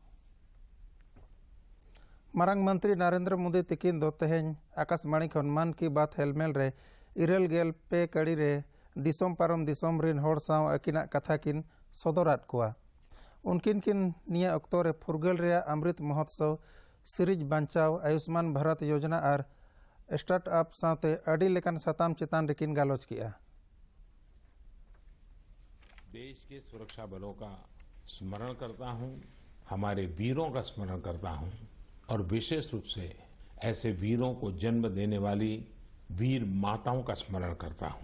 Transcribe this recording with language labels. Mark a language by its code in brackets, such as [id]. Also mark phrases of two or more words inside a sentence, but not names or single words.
[sat] मारंग मंत्री नरेंद्र मोदी तिकिन दो तेहें आकाशवाणी खन मन की बात हेलमेल रे इरेल गेल पे कड़ी रे दिसोम पारम दिसोम रिन होड़ साव अकिना कथा किन सदरात कुआ उनकिन किन निया अक्तो रे फुरगल रे अमृत महोत्सव सीरीज बंचाव आयुष्मान भारत योजना और स्टार्टअप साथे अडी लेकन सताम चितान रिकिन गालोच किया। [hi] देश के सुरक्षा बलों का स्मरण करता हूं, हमारे वीरों का स्मरण करता हूं और विशेष रूप से ऐसे वीरों को जन्म देने वाली वीर माताओं का स्मरण करता हूं।